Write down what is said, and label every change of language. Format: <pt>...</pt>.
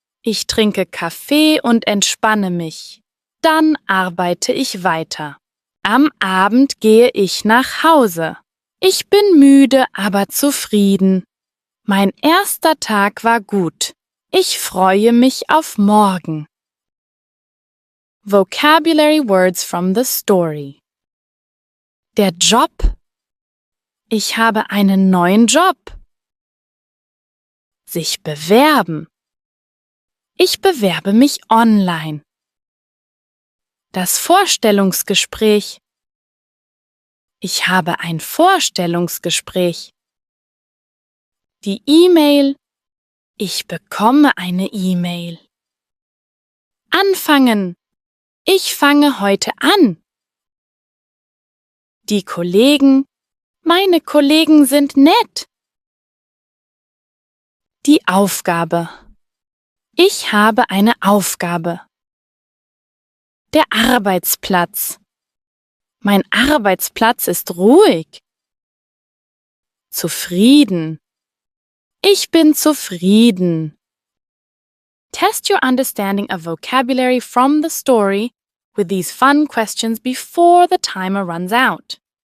<de>Ich trinke Kaffee und entspanne mich. Dann arbeite ich weiter. Am Abend gehe ich nach Hause. Ich bin müde, aber zufrieden. Mein erster Tag war gut. Ich freue mich auf morgen.</de> <en>Vocabulary words from the story.</en> <de>Der Job. Ich habe einen neuen Job. Sich bewerben. Ich bewerbe mich online. Das Vorstellungsgespräch. Ich habe ein Vorstellungsgespräch. Die E-Mail. Ich bekomme eine E-Mail. Anfangen. Ich fange heute an. Die Kollegen. Meine Kollegen sind nett. Die Aufgabe. Ich habe eine Aufgabe. Der Arbeitsplatz. Mein Arbeitsplatz ist ruhig. Zufrieden. Ich bin zufrieden.</de> <en>Test your understanding of vocabulary from the story with these fun questions before the timer runs out.</en>